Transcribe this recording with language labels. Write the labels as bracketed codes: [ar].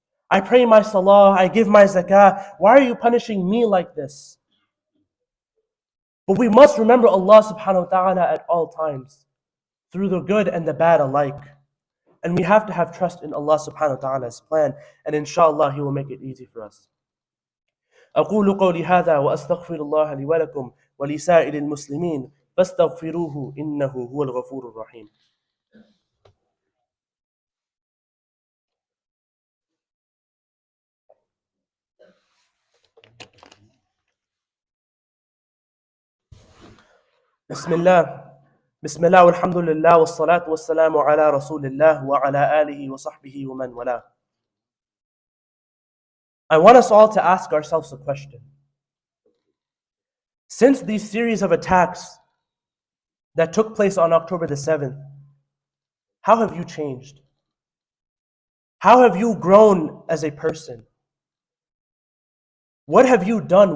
[en] I pray my salah, I give my zakah. Why are you punishing me like this?" But we must remember Allah subhanahu wa ta'ala at all times, through the good and the bad alike. And we have to have trust in Allah subhanahu wa ta'ala's plan, and inshallah He will make it easy for us. [ar] أقول قولي هذا وأستغفر الله لي ولكم ولسائر المسلمين فاستغفروه إنه هو الغفور الرحيم. بسم الله والحمد لله والصلاة والسلام على رسول الله وعلى آله وصحبه ومن والاه. [en] I want us all to ask ourselves a question. Since these series of attacks that took place on October the 7th, how have you changed? How have you grown as a person? What have you done?